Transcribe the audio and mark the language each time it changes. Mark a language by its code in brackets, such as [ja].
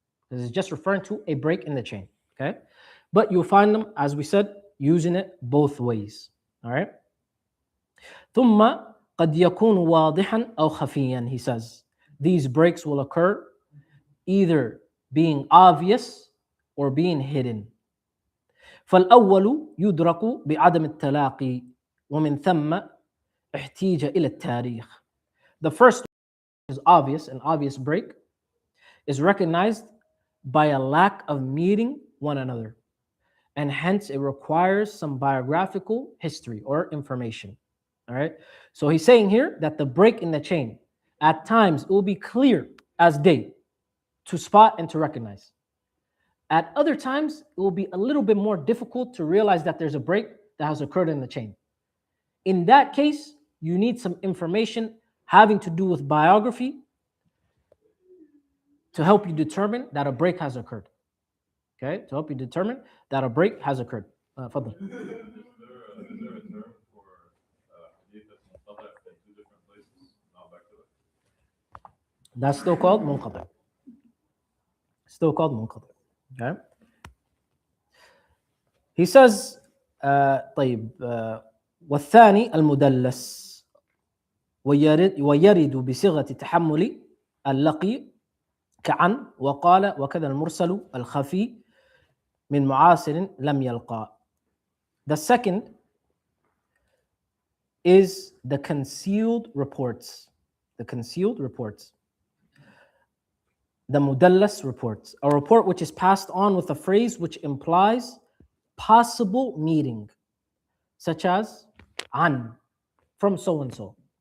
[en] This is just referring to a break in the chain. Okay. But you'll find them, as we said, using it both ways. [ar] All right. ثم قد يكون واضحا أو خفيا. [en] He says these breaks will occur either being obvious or being hidden. [ar] فالأول يدرك بعدم التلاقي ومن ثم احتيج إلى التاريخ. [en] The first is obvious, an obvious break is recognized by a lack of meeting one another, and hence it requires some biographical history or information. All right. So he's saying here that the break in the chain, at times it will be clear as day to spot and to recognize. At other times, it will be a little bit more difficult to realize that there's a break that has occurred in the chain. In that case, you need some information having to do with biography to help you determine that a break has occurred. Okay, to help you determine that a break has occurred. Fadl. Is there a term for hadith that's munqati' in two different places, not back to back? That's still called munqati'. Still called munqati'. Okay. [ar] He says, طيب, والثاني المدلس ويرد بصيغة تحمل اللقي كعن وقال وكذا المرسل الخفي من معاصر لم يلقى. [en] The second is the concealed reports. The concealed reports. The mudallas reports. A report which is passed on with a phrase which implies possible meaning, such as an, from so and so.